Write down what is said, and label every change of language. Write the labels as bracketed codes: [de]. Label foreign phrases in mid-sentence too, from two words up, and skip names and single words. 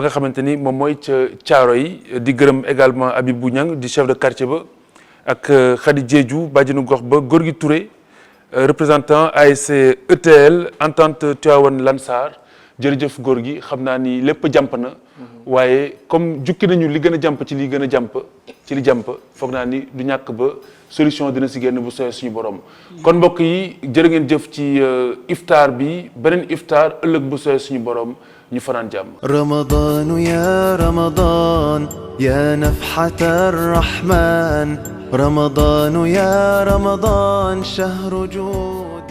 [wo] nga xamante ni moom mooy ca Thiaroye yi di gërëm également Abibou Niang di [fr] chef de quartier [wo] ba ak Khady Diédhiou bàjjenu gox ba Gorgui Touré représentant ASC ETL entente Tivaouane Lansar jërëjëf góor gi xam naa ni lépp jàmp na waaye comme jukki nañu li gën a jàmp ci li gën a jàmp ci li jàmp foog naa ni du ñàkk ba solution dina si génn bu soobee suñu borom kon mbokk yi jërë ngeen jëf ci iftaar bi beneen iftaar ëllëg bu soobee suñu borom ñu fanaan jàmm. [ar] رمضان يا رمضان يا نفحة الرحمن رمضان يا رمضان شهر جود